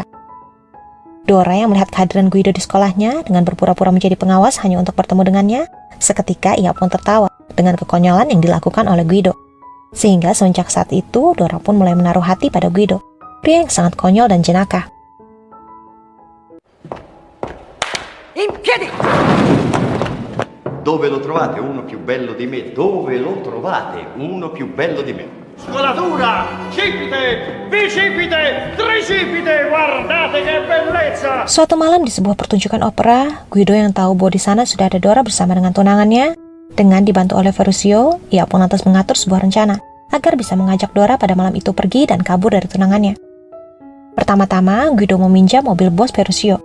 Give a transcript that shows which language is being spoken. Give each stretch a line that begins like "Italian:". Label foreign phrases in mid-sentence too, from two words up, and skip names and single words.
Indonesian: Dora yang melihat kehadiran Guido di sekolahnya dengan berpura-pura menjadi pengawas hanya untuk bertemu dengannya, seketika ia pun tertawa dengan kekonyolan yang dilakukan oleh Guido. Sehingga semenjak saat itu, Dora pun mulai menaruh hati pada Guido, pria yang sangat konyol dan jenaka.
Italian: In piedi! Dove lo trovate uno più bello di me? Dove lo trovate uno più bello di me? Scolatura! Cipite! Bicipite! Tricipite! Guardate che bellezza!
Indonesian: Suatu malam di sebuah pertunjukan opera, Guido yang tahu bahwa di sana sudah ada Dora bersama dengan tunangannya, dengan dibantu oleh Faurizio, ia pun lantas mengatur sebuah rencana agar bisa mengajak Dora pada malam itu pergi dan kabur dari tunangannya. Pertama-tama, Guido meminjam mobil bos Faurizio.